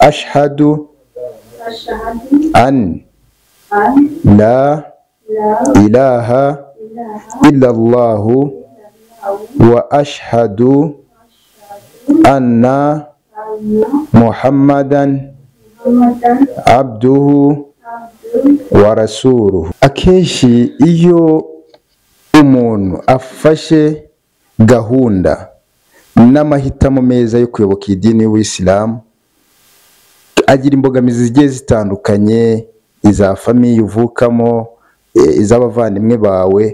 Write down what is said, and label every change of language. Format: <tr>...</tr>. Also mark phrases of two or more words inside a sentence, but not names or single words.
<ar>أشهد أن لا إله إلا الله وأشهد أن محمدا عبده ورسوله.</ar> <rw>Akenshi iyo umuntu afashe gahunda n'amahitamo meza yo kuyoboka idini y'Ubuislamu, agira imbogamizi zigiye zitandukanye, iza famiye uvukamo, iz'abavandimwe bawe.</rw>